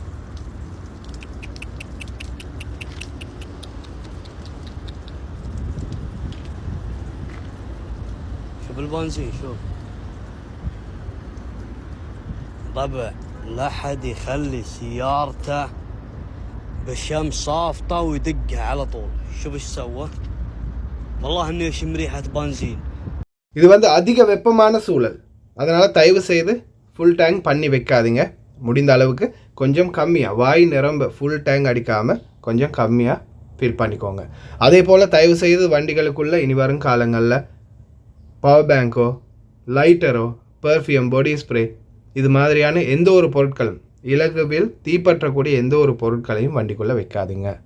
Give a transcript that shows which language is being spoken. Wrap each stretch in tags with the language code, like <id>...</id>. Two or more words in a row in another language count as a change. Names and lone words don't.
<ar>شوف البنزين، شوف طبع لا حد يخلي سيارته بالشمس صافطة ويدقها على طول. شوف ايش سوى، والله انه يشم ريحة بنزين.</ar> <ta>இது அதிக வெப்பமான சூழல். அதனால் தயவு செய்து</ta> <en>full tank</en> <ta>பண்ணி வைக்காதீங்க. முடிந்த அளவுக்கு கொஞ்சம் கம்மியாக வாய் நிரம்ப</ta> <en>full tank</en> <ta>அடிக்காமல் கொஞ்சம் கம்மியாக ஃபில் பண்ணிக்கோங்க. அதே போல் தயவு செய்து வண்டிகளுக்குள்ளே இனி வரும் காலங்களில்</ta> <en>power bank,</en> <ta>லைட்டரோ, பர்ஃப்யூம்,</ta> <en>body spray</en> <ta>இது மாதிரியான எந்த ஒரு பொருட்களும், இலகுவில் தீப்பற்றக்கூடிய எந்த ஒரு பொருட்களையும் வண்டிக்குள்ளே வைக்காதீங்க.</ta>